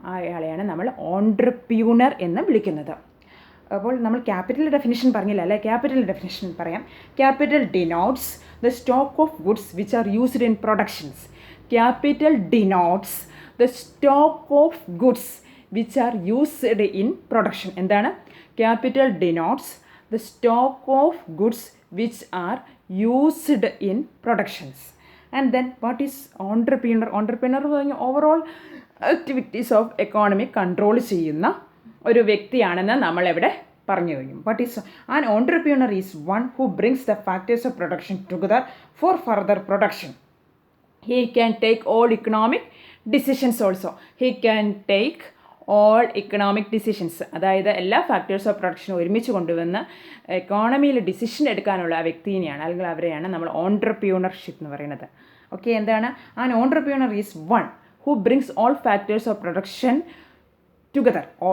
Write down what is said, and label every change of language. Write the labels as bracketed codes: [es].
[ml] അയാളെയാണ് നമ്മൾ ഓൺട്രപ്രീനർ എന്ന് വിളിക്കുന്നത്. അപ്പോൾ നമ്മൾ ക്യാപിറ്റൽ ഡെഫിനിഷൻ പറഞ്ഞില്ല അല്ലേ? [en] Capital definition പറയാം. Capital denotes the stock of goods which are used in productions. Capital denotes the stock of goods which are used in production. [ml] എന്താണ്? [en] Capital denotes the stock of goods which are used in productions. And then what is entrepreneur? [ml] Entrepreneur പറഞ്ഞാൽ [en] overall activities of economy [ml] control ചെയ്യുന്ന ഒരു വ്യക്തിയാണെന്ന് നമ്മളെവിടെ പറഞ്ഞു കഴിഞ്ഞു. [en] What is an entrepreneur is one who brings the factors of production together for further production. He can take all economic decisions also. He can take all economic decisions. [ml] അതായത് എല്ലാ factors of പ്രൊഡക്ഷനും ഒരുമിച്ച് കൊണ്ടുവന്ന് എക്കോണമിയിൽ decision എടുക്കാനുള്ള ആ വ്യക്തിനെയാണ് അല്ലെങ്കിൽ അവരെയാണ് നമ്മൾ ഓൺട്രപ്രീനർഷിപ്പ് എന്ന് പറയുന്നത്. ഓക്കെ, എന്താണ്? [en] An entrepreneur is one who brings all factors of production together.